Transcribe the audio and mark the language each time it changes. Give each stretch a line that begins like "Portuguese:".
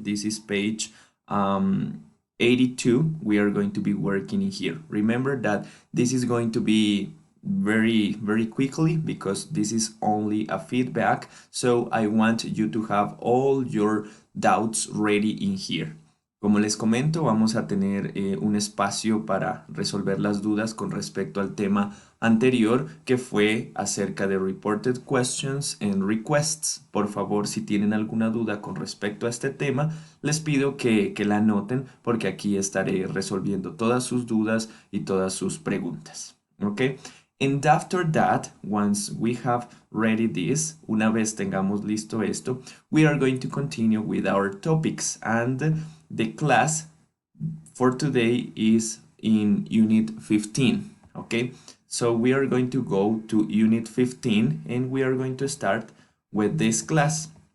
English: This is page 82. We are going to be working in here. Remember that this is going to be very quickly because this is only a feedback. So I want you to have all your doubts ready in here.
Spanish: Como les comento, vamos a tener un espacio para resolver las dudas con respecto al tema anterior que fue acerca de
English: reported questions and requests.
Spanish: Por favor, si tienen alguna duda con respecto a este tema, les pido que la anoten porque aquí estaré resolviendo todas sus dudas y todas sus preguntas. ¿Ok?
English: And after that, once we have ready this,
Spanish: una vez tengamos listo esto,
English: we are going to continue with our topics, and the class for today is in Unit 15, okay? So we are going to go to Unit 15 and we are going to start with this class.